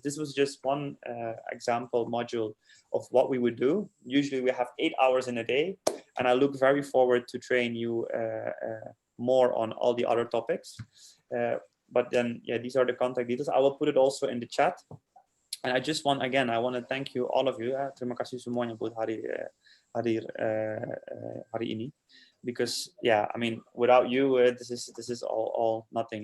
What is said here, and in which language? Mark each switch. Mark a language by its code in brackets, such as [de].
[en] This was just one example module of what we would do. Usually we have 8 hours in a day, and I look very forward to train you more on all the other topics. But then, yeah, these are the contact details. I will put it also in the chat. And I just want, again, I want to thank you, all of you. [id] Terima kasih semuanya buat hadir hari ini. [en] Because yeah, I mean, without you, this is all nothing.